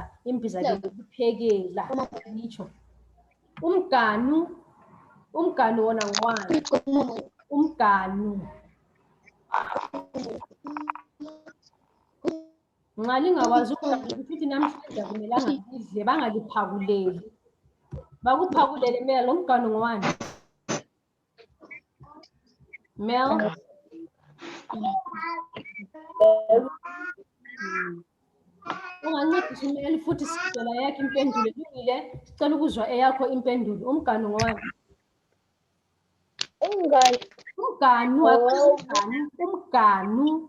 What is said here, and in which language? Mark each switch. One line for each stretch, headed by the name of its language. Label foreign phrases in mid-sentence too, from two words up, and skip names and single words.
North Ndebele: Imbiza ke ukuphekela. Ngitsho. Umganu wona ngwani? Umganu. Nxa lingakwazi ukuthi namhlanje akumelanga lidle bangaliphakuleli. Bakuphakulele Mel, umganu ngowani? Mel? Ungancedisa uMel futhi sicela yakho impendulo. Lungile, sicela ukuzwa eyakho impendulo. Umganu ngowani? Umngani. Umganu, umganu.